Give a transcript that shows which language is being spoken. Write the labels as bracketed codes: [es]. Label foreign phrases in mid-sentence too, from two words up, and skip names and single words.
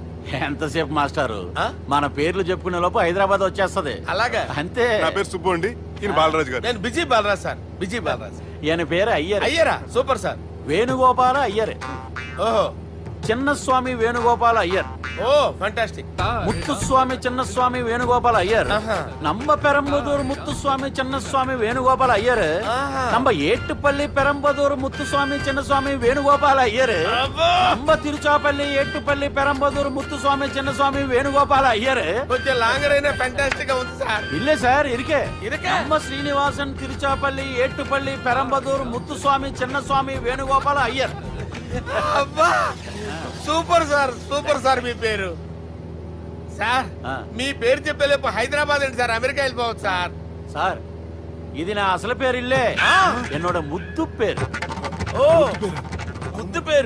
[te] ఎంతసేపు మాస్టారు, మన పేర్లు చెప్పుకునే లోపు హైదరాబాద్ వచ్చేస్తది. అలాగా? అంతే. నా పేరు సుబ్బు అండి, ఈయన బాలరాజు గారు. నేను బిజీ బాలరాజ్ సార్, బిజీ బాలరాజ్. ఈయన పేరు అయ్యర్. అయ్యరా? సూపర్ సార్. వేణుగోపాల అయ్యరే. ఓహో, చిన్నస్వామి వేణుగోపాల అయ్యర్, ఓ ఫంటాస్టిక్. ముత్తుస్వామి చిన్నస్వామి వేణుగోపాల అయ్యర్, [ta] நம்ம பெரம்பதூர் முத்துசுவாமி சின்னசுவாமி வேணுகோபால ஐயர், நம்ம ஏட்டுப்பள்ளி பெரம்பதூர் முத்துசுவாமி சின்னசுவாமி வேணுகோபால ஐயர், நம்ம திருச்சாப்பள்ளி ஏட்டுப்பள்ளி பெரம்பதூர் முத்துசுவாமி சின்னசுவாమి వేణుగోపాల ஐயர். [te] కొంచెం లాంగర్ అయినా ఫంటాస్టిక్ గా ఉంది సార్. [ta] இல்ல சார் இருக்கே இருக்கே. நம்ம ஸ்ரீனிவாசன் திருச்சாப்பள்ளி ஏட்டுப்பள்ளி பெரம்பதூர் முத்துசுவாமி சின்னசுவாమి వేణుగోపాల ஐயர். [te] అబ్బా సూపర్ సార్, సూపర్ సార్. మీ పేరు సార్, మీ పేరు చెప్పేలేపు హైదరాబాద్ అండి సార్, అమెరికా వెళ్ళిపోవచ్చు సార్. சார் ఇది నా అసలు పేరు ఇల్లే, என்னோட ముద్దు పేరు. ఓ ముద్దు పేరు.